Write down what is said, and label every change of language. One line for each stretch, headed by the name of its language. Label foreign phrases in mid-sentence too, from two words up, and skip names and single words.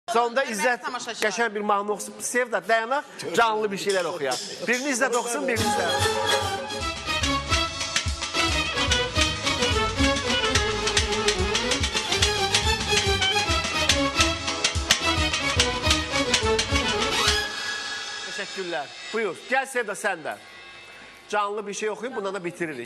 Azerbaijani: Sonunda İzzət qəşəng bir mahnı oxusun. Sevda dayanaq, canlı bir şeylər oxuyaq. Birini İzzət oxusun, birini İzzət.
Turkish: Teşekkürler. Buyur. Gel Sevda sen de. Canlı bir şey okuyun, bundan da bitiririk.